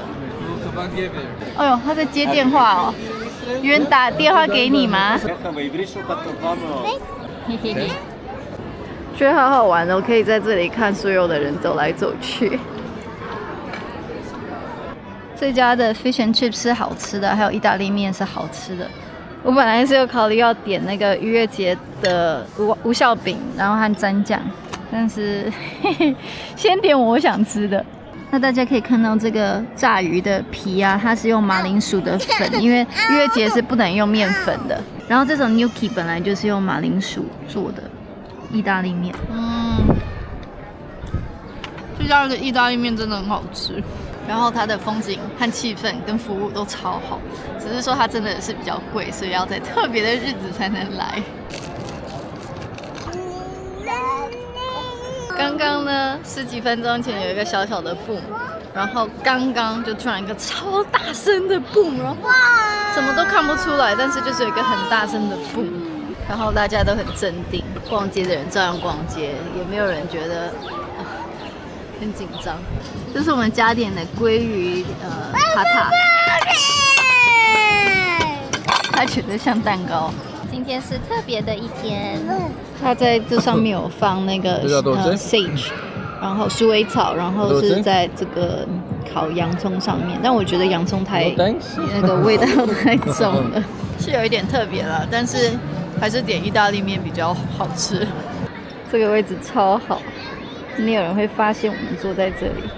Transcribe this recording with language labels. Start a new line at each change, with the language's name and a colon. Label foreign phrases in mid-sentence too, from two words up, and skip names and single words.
Chinese: 哎呦，他在接電話哦。有人打電話給你嗎？嘿嘿嘿，覺得好好玩哦，可以在這裡看所有的人走來走去。這家的
English: fish and chips
Chinese: 是好吃的，還有意大利麵是好吃的。我本來是有考慮要點那個逾越節的無酵餅，然後和蘸醬，但是嘿嘿，先點我想吃的。那大家可以看到這個炸魚的皮啊，它是用馬鈴薯的粉，因為逾越節是不能用麵粉的。然後這種 gnocchi 本來就是用馬鈴薯做的意大利麵。這家的意大利麵真的很好吃，然後它的風景和氣氛跟服務都超好，只是說它真的是比較貴，所以要在特別的日子才能來。剛剛呢10幾分鐘前有一個小小的 boom， 然後剛剛就突然一個超大聲的 boom，然後什麼都看不出來，但是就是有一個很大聲的 boom， 然後大家都很鎮定，逛街的人照樣逛街，也沒有人覺得很緊張。這是我們加點的鮭魚塔塔，它覺得像蛋糕。今天是特別的一天，它在這上面有放那個 sage，然後鼠尾草，然後是在這個烤洋蔥上面，但我覺得洋蔥那個味道太重了，是有一點特別了，但是還是點意大利麵比較好吃。這個位置超好，沒有人會發現我們坐在這裡。